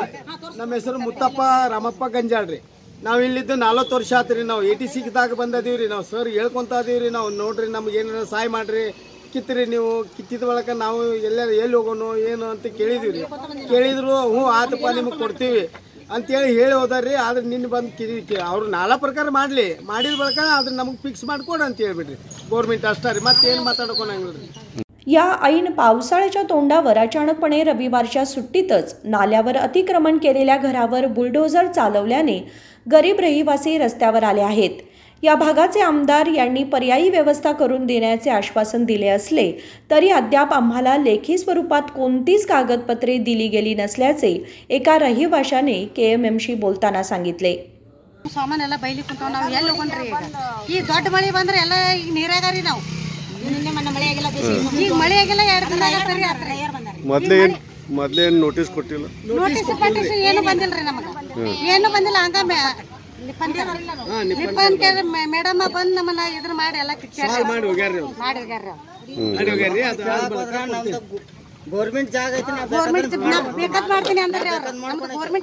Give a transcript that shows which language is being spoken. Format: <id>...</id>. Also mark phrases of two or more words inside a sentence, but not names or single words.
<kn>ನಮ್ಮ ಹೆಸರು ಮುತ್ತಪ್ಪ ರಾಮಪ್ಪ ಗಂಜಾಳ್ರಿ ನಾವು ಇಲ್ಲಿದ್ದು 40 ವರ್ಷ ಆತ್ರಿ ನಾವು 86ದಾಗ ಬಂದದೀವ್ರಿ ನಾವು ಸರ್ ಹೇಳ್ಕೊಂತ ಅದೀವ್ರಿ ನಾವು ನೋಡ್ರಿ ನಮ್ಗೆ ಏನಾರ ಸಹಾಯ ಮಾಡ್ರಿ ಕಿತ್ತಿರಿ ನೀವು ಕಿತ್ತಿದ ಬಳಕ ನಾವು ಎಲ್ಲಿ ಹೋಗೋಣ ಏನು ಅಂತ ಕೇಳಿದ್ರು ಹ್ಞೂ ಆತಪ್ಪ ನಿಮಗೆ ಕೊಡ್ತೀವಿ ಅಂತೇಳಿ ಹೇಳಿ ಹೋದಾರ್ರಿ ಆದ್ರೆ ನಿನ್ನೆ ಬಂದು ಅವ್ರು ನಾಲಾ ಪ್ರಕಾರ ಮಾಡಿದ ಬಳಕ ಅದ್ರ नमग फिक्स ಮಾಡ್ಕೊಡು ಅಂತ ಹೇಳ್ಬಿಡ್ರಿ गव्हर्नमेंट ಅಷ್ಟೇ ರೀ ಮತ್ತೇನು ಮಾತಾಡ್ಕೊಳಂಗಿಲ್ರಿ.</kn> <mr>या ऐन पावसाळ्याच्या तोंडावर अचानकपणे रविवारच्या सुट्टीतच नाल्यावर अतिक्रमण केलेल्या घरावर बुलडोझर चालवल्याने गरीब रहिवासी रस्त्यावर आले आहेत. या भागाचे आमदार यांनी पर्यायी व्यवस्था करून देण्याचे आश्वासन दिले असले तरी अद्याप आम्हाला लेखी स्वरूपात कोणतीच कागदपत्रे दिली गेली नसल्याचे एका रहिवाशाने केएमएमशी बोलताना सांगितले.</mr> <kn>ಸಾಮಾನ್ ಎಲ್ಲ ಬೈಲಿ ಕುಂತಾವ ನಾವು ಎಲ್ಲಿ ಹೋಗೋಣ್ರಿ ಈಗ ದೊಡ್ಡ ಮಳೆ ಬಂದ್ರೆ ಎಲ್ಲ ಈಗ ನೀರಾಗಾರಿ ನಾವು ನಿನ್ನೆ ಮೊನ್ನೆ ಮಳೆ ಆಗಿಲ್ಲ ಈಗ ಮಳೆ ಆಗಿಲ್ಲ 2 ದಿನ ಆಗತ್ರಿ ಮೊದಲೇ ನೋಟಿಸ್ ಕೊಟ್ಟಿಲ್ಲ ನೋಟಿಸ್ ಏನು ಬಂದಿಲ್ರಿ ನಮಗೆ ಏನು ಬಂದಿಲ್ಲ ಹಂಗ ನಿಪ್ಪನ್ಕರ್ ಮೇಡಮ್ ಬಂದು ನಮ್ಮನ್ನ ಇದ್ರ ಮಾಡಿ ಎಲ್ಲ ಮಾಡಿ ಹೋಗ್ಯಾರ್ರಿ ಗೌರ್ಮೆಂಟ್ ಜಾಗ ಐತಿ ನಾ ಬೇಕಾದ್ ಮಾಡ್ತೀನಿ ಅಂದ್ರೆ ಗೌರ್ಮೆಂಟ್</kn>